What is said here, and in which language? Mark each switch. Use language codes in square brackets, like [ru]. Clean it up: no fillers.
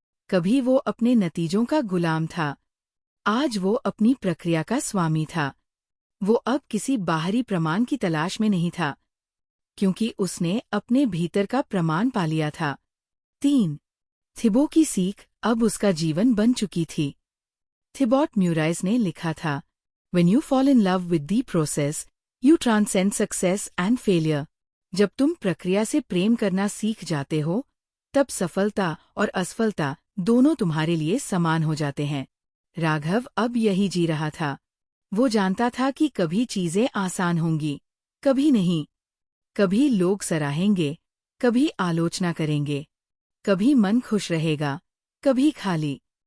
[hi] कभी वो अपने नतीजों का गुलाम था, आज वो अपनी प्रक्रिया का स्वामी था। वो अब किसी बाहरी प्रमाण की तलाश में नहीं था, क्योंकि उसने अपने भीतर का प्रमाण पा लिया था। 3 थिबो की सीख अब उसका जीवन बन चुकी थी। [en] Thibaut Meurisse [hi] ने लिखा था, [en] When you fall in love with the process, you transcend success and failure. [hi] जब तुम प्रक्रिया से प्रेम करना सीख जाते हो, तब सफलता और असफलता दोनों तुम्हारे लिए समान हो जाते हैं। राघव अब यही जी रहा था। वो जानता था कि कभी चीजें आसान होंगी, कभी नहीं। कभी लोग सराहेंगे, कभी आलोचना करेंगे, कभी मन खुश रहेगा, कभी खाली।